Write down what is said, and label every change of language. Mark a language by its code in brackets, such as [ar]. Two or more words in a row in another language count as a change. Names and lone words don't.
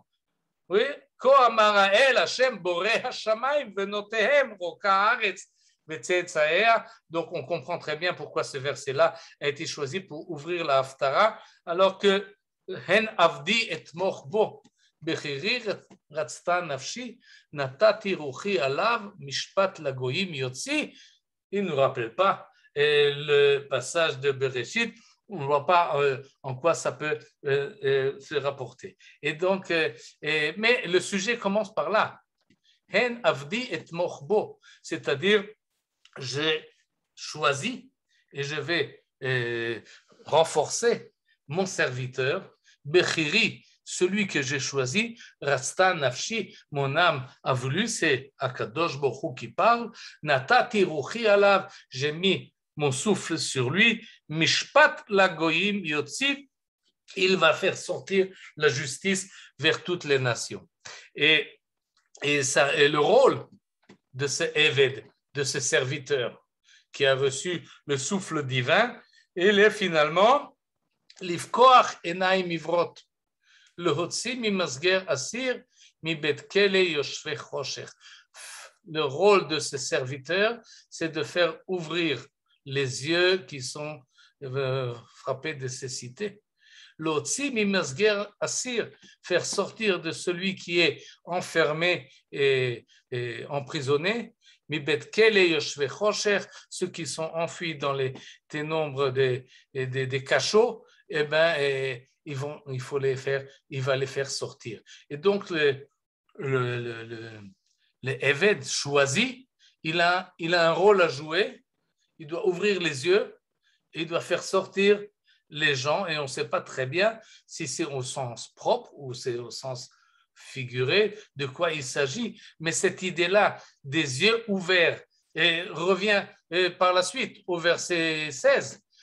[fr] Oui, donc on comprend très bien pourquoi ce verset-là a été choisi pour ouvrir la Haftara, alors que [he] הן עבדי אתמוך בו בחירי רצתה נפשי נתתי רוחי עליו משפט לגויים יוציא. [fr] Il ne nous rappelle pas le passage de Bereshit. On ne voit pas en quoi ça peut se rapporter. Et donc, mais le sujet commence par là. [he] הן עבדי אתמוך בו, [fr] c'est-à-dire j'ai choisi et je vais renforcer mon serviteur, Bechiri, celui que j'ai choisi, [he] רצתה נפשי, [fr] mon âme a voulu, c'est [he] הקדוש ברוך הוא [fr] qui parle, [he] נתתי רוחי עליו, [fr] j'ai mis mon souffle sur lui, [he] משפט לגויים יוציא, [fr] il va faire sortir la justice vers toutes les nations. Et le rôle de ce Eved, de ce serviteur qui a reçu le souffle divin, il est finalement [he] לפקוח עיניים עוורות, להוציא ממסגר אסיר מבית כלא יושבי חושך. [fr] Le rôle de ce serviteur, c'est de faire ouvrir les yeux qui sont frappés de cécité. [he] להוציא ממסגר אסיר, [fr] faire sortir de celui qui est enfermé et emprisonné, [he] מבית כלא יושבי חושך, [fr] ceux qui sont enfuis dans les ténèbres des cachots, il va les faire sortir. Et donc, le Eved choisi, il a un rôle à jouer, il doit ouvrir les yeux, et il doit faire sortir les gens, et on ne sait pas très bien si c'est au sens propre ou c'est au sens figuré de quoi il s'agit, mais cette idée-là des yeux ouverts et revient par la suite au verset 16.